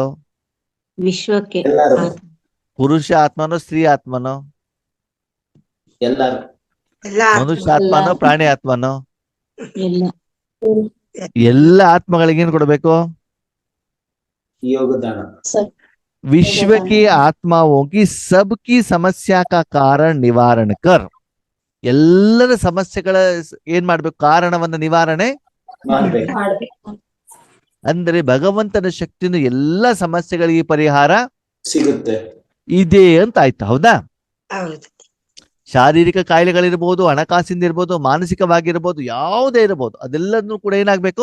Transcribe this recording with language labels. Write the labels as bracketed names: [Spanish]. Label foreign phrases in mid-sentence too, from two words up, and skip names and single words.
[Kannada] ವಿಶ್ವಕ್ಕೆ ಪುರುಷ ಆತ್ಮನೋ ಸ್ತ್ರೀ ಆತ್ಮನೋ, ಎಲ್ಲರೂ ಮನುಷ್ಯ ಆತ್ಮನೋ ಪ್ರಾಣಿ ಆತ್ಮನೋ? ಎಲ್ಲ ಎಲ್ಲ ಆತ್ಮಗಳಿಗೆ ಏನ್ ಕೊಡ್ಬೇಕು? ಯೋಗದಾನ. [Hindi] विश्व की आत्माओं की सबकी समस्या का कारण निवारण कर. [Kannada] ಎಲ್ಲರ ಸಮಸ್ಯೆಗಳ ಏನ್ ಮಾಡ್ಬೇಕು? ಕಾರಣವನ್ನ ನಿವಾರಣೆ ಮಾಡ್ಬೇಕು. ಅಂದ್ರೆ ಭಗವಂತನ ಶಕ್ತಿಯಿಂದ ಎಲ್ಲ ಸಮಸ್ಯೆಗಳಿಗೆ ಪರಿಹಾರ ಸಿಗುತ್ತೆ ಇದೆ ಅಂತ ಆಯ್ತು. ಹೌದಾ? ಶಾರೀರಿಕ ಕಾಯಿಲೆಗಳಿರ್ಬೋದು, ಹಣಕಾಸಿಂದ ಇರ್ಬೋದು, ಮಾನಸಿಕವಾಗಿರ್ಬೋದು, ಯಾವುದೇ ಇರ್ಬೋದು, ಅದೆಲ್ಲದನ್ನು ಕೂಡ ಏನಾಗ್ಬೇಕು?